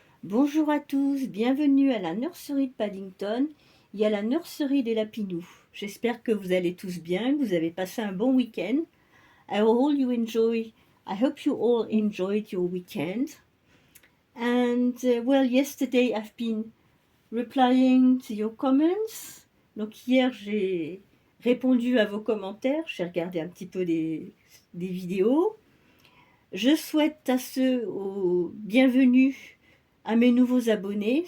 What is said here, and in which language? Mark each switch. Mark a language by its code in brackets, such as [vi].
[fr] Bonjour à tous, bienvenue à la nurserie de Paddington et à la nurserie des Lapinous. J'espère que vous allez tous bien, que vous avez passé un bon week-end. [en] I hope you all enjoyed your weekend. And yesterday I've been replying to your comments. [fr] Donc hier j'ai répondu à vos commentaires, j'ai regardé un petit peu des vidéos. Je souhaite à ceux bienvenue à mes nouveaux abonnés.